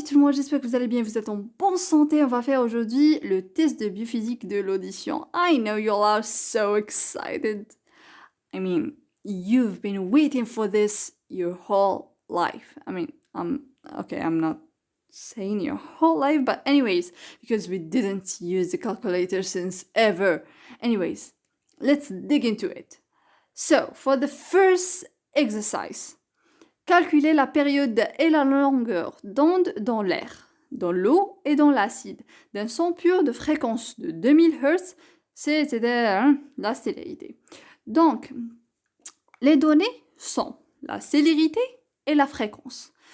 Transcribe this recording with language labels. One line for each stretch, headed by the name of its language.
French: tout le monde, j'espère que vous allez bien, vous êtes en bonne santé. On va faire aujourd'hui le test de biophysique de l'audition.
English: I know you all are so excited. I mean, you've been waiting for this your whole life. I mean, I'm not saying your whole life, but anyways, because we didn't use the calculator since ever. Anyways, let's dig into it. So, for the first exercise,
French: calculer la période et la longueur d'onde dans l'air, dans l'eau et dans l'acide, d'un son pur de fréquence de 2000 Hz, c'était la célérité. Donc, les données sont la célérité et la fréquence.